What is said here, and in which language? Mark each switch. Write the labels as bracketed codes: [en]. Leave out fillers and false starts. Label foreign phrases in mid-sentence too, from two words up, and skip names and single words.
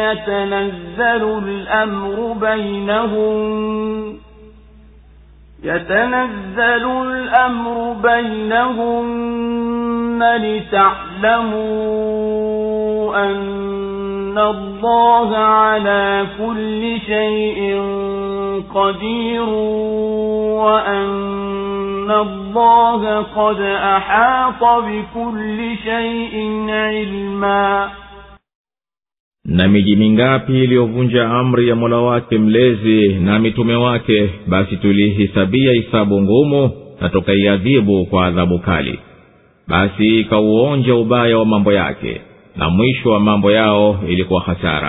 [ar] يتنزل الأمر بينهن لتعلموا أن الله على كل شيء قدير وأن الله قد أحاط بكل شيء علما. [sw] Na miji mingapi iliyovunja amri ya Mola wake mlezi na mitume wake, basi tulihisabia hisabu ngumu na tukaiadhibu kwa adhabu kali. basi ikauonja ubaya wa mambo yake, na mwisho wa mambo yao ilikuwa hasara.